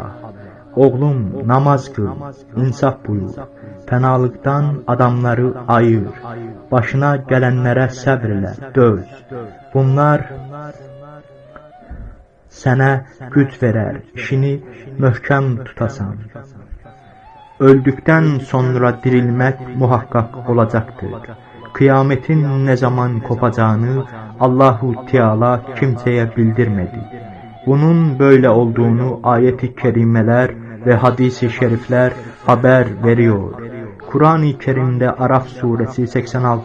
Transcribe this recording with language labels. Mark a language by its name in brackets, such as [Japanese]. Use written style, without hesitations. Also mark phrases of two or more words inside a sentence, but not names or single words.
[Azerbaijani] Oğlum, namaz qıl, insaf buyur, fənalıqdan adamları ayır, başına gələnlərə səbr elə, döz. Bunlar sənə güc verər, işini möhkəm tutasan. Öldükdən sonra dirilmək muhakkak olacaqdır. [Turkish] Kıyametin ne zaman kopacağını Allahu Teala kimseye bildirmedi. Bunun böyle olduğunu ayet-i kerimeler ve hadis-i şerifler haber veriyor. Kur'an-ı Kerim'de Araf suresi 86.